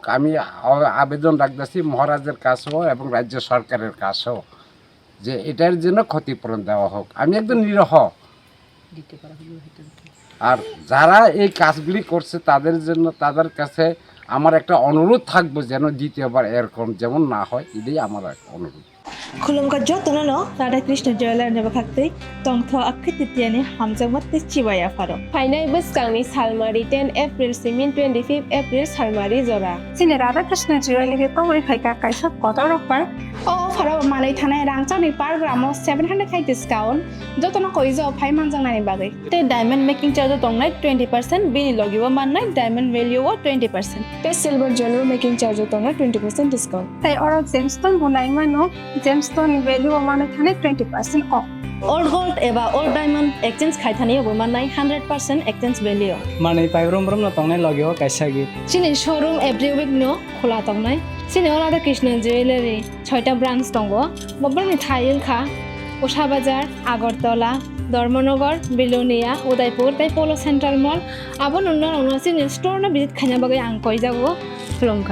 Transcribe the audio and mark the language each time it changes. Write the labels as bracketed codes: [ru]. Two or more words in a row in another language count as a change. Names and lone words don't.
[bn] আমি আবেদন রাখতেছি মহারাজের কাছেও এবং রাজ্য সরকারের কাছেও, যে এটার জন্য ক্ষতিপূরণ দেওয়া হোক। আমি একদম নিরহ। আর যারা এই কাজগুলি করছে তাদের কাছে আমার একটা অনুরোধ থাকবো, যেন দ্বিতীয়বার এরকম যেমন না হয়, এটাই আমার অনুরোধ। [trp] खुलुमगा जतननो राधा कृष्ण जयलार नेबा खाक्तै तंथ आखितियानि हामजामत चिबाया फारो फाइनाय बोसकांनि सालमारि 10 एप्रिल सिमिन 25 एप्रिल सालमारि जरा सिने राधा कृष्ण जयलागे तवै फाइका काइसा कतरकबार ओ फारो मानै थानाय रांचानि पार ग्रामो 700 डिस्काउंट जतनो कइजो फाइ मानजांनानि बागै ते [en] diamond making charge [trp] तंनाय 20% बिनि लगिबो माननाय [en] diamond value [trp] 20% ते [en] silver jewellery making charge [trp] तंनाय 20% डिस्काउंट ताई अरो जेमस्टोन बुनाय मानो [en] gemstone value [trp] माने थानाय [en] 20% off old gold [trp] एबा [en] old diamond exchange [trp] खाइथानियो माननाय [en] 100% exchange value [trp] माने पाइब्रम ब्रम न तंनाय लगियो काइसागि सिने शोरूम [en] every week [trp] नो खोला तंनाय सिने राधा कृष्ण ज्वेलरी 6टा ब्रांच दंगो बबरनि थाइलखा उषा बाजार आगरतला धर्मनगर बिलोनिया उदयपुर ताई पोलो सेंट्रल मॉल आबो नुना सिने स्टोर न विजिट खाना बगै आं कइ जागो खुलुमखा